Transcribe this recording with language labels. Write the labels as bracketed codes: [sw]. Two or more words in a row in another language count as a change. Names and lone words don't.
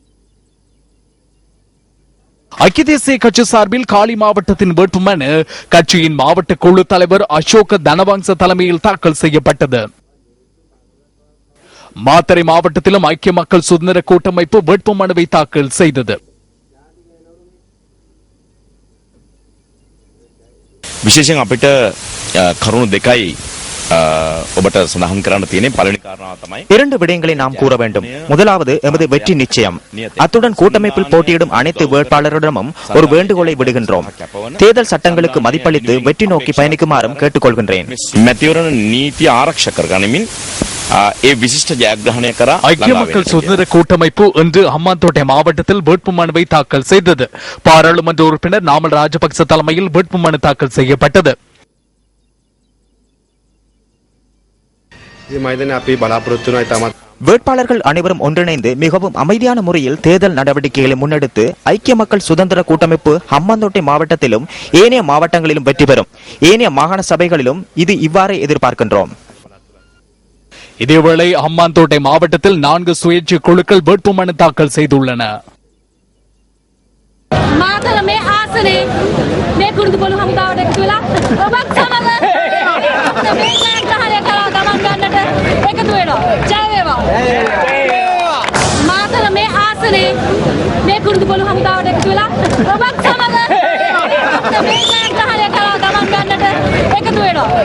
[ta] ஐக்கிய தேசிய கட்சி சார்பில் காலி மாவட்டத்தின் வேட்புமனு கட்சியின் மாவட்ட குழு தலைவர் அசோக தனவங்ச தலைமையில் தாக்கல் செய்யப்பட்டது. மாத்தறை மாவட்டத்திலும் ஐக்கிய மக்கள் சுதந்திர கூட்டமைப்பு வேட்புமனுவை தாக்கல் செய்தது. [si] විශේෂයෙන් අපිට කරුණු දෙකයි ඔබට සඳහන් කරන්න තියෙන්නේ. පළවෙනි කාරණාව තමයි [ta] 2 விடயங்களை நாம் கூற வேண்டும். முதலாவது எமது வெற்றி நிச்சயம். அத்துடன் கூட்டமைப்பில் போட்டியிடும் அனைத்து வேட்பாளரிடமும் ஒரு வேண்டுகோளை விடுகின்றோம். தேர்தல் சட்டங்களுக்கு மதிப்பளித்து வெற்றி நோக்கி பயணிக்குமாறும் கேட்டுக்கொள்கின்றேன். [si] මැතිවරණ නීති ආරක්ෂා කරගනිමින් ඒ විශිෂ්ට ජයග්‍රහණය කරා [ta] ஐக்கிய மக்கள் சுதந்திர கூட்டமைப்பு இன்று ஹம்பாந்தோட்டை மாவட்டத்தில் வேட்புமனுவை தாக்கல் செய்தது. பாராளுமன்ற உறுப்பினர் நாமல் ராஜபக்ச தலைமையில் வேட்புமனு தாக்கல் செய்யப்பட்டது. வேட்பாளர்கள் அனைவரும் ஒன்றிணைந்து மிகவும் அமைதியான முறையில் தேர்தல் நடவடிக்கைகளை முன்னெடுத்து ஐக்கிய மக்கள் சுதந்திர கூட்டமைப்பு ஹம்பாந்தோட்டை மாவட்டத்திலும் ஏனைய மாவட்டங்களிலும் வெற்றி பெறும். ஏனைய மாகாண சபைகளிலும் இது இவ்வாறே எதிர்பார்க்கின்றோம். இதேவேளை ஹம்பாந்தோட்டை மாவட்டத்தில் 4 சுயேட்சை குழுக்கள் வேட்புமனு தாக்கல் செய்துள்ளன. [si] මාතර මේ ආසනේ මේ කුරුදු පොළු හමුදාවට එකතු වෙලා ඔබත් සමග මේ ජයග්‍රහණය කරා ගමන් ගන්නට එකතු වෙනවා. ජය වේවා. මාතර මේ ආසනේ මේ කුරුදු පොළු හමුදාවට එකතු වෙලා ඔබත් සමග මේ ජයග්‍රහණය කරා ගමන් ගන්නට එකතු වෙනවා.